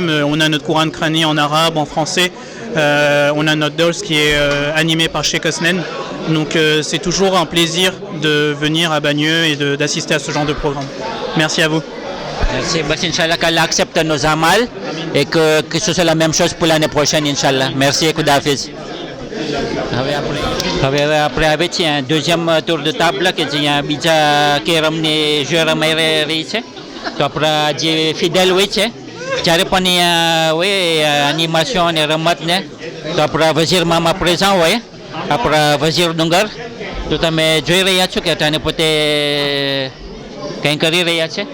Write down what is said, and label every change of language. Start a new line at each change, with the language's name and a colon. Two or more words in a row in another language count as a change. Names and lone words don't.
French: On a notre Coran Krani en arabe, en français. On a notre Dors qui est animé par Sheikh Osnen. Donc c'est toujours un plaisir de venir à Bagneux et d'assister à ce genre de programme. Merci à vous. Merci. Bah, Inch'Allah qu'Allah accepte nos amal et que ce soit la même chose pour l'année prochaine, Inch'Allah. Merci et Koudafiz.
Gujarati: હવે આપણે આવે છીએ
French: deuxième tour de table
Gujarati: કે જ્યાં બીજા કેરમની જે રમાઈ રહી છે. તો આપણા જે ફિડેલ હોય છે જ્યારે પણ અહીંયા હોય એનિમેશન અને રમતને તો આપણા વઝીર મામા પ્રેઝા હોય આપણા વઝીર ડુંગર. તો તમે જોઈ રહ્યા છો કે અટાને પોતે કંઈ કરી રહ્યા છે.